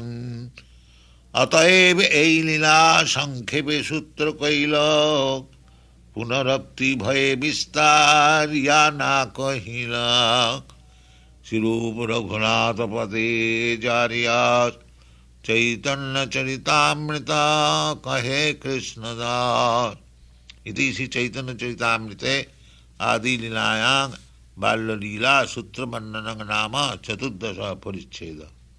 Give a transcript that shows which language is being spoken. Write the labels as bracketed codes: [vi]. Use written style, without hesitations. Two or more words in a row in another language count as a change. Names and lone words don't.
[bn] অতএব এই লীলা সংক্ষেপে সূত্র কইল, পুনরুক্তি ভয়ে বিস্তার ইয়া না কহিল। শ্রীরূপ রঘুনাথ পদে জারিয়া, চৈতন্য চরিতামৃত কহে কৃষ্ণদাস। [sa] इति श्री चैतन्य चरितामृते आदि लीलायां बाल्यलीला सूत्र वर्णनं नाम 14 परिच्छेद।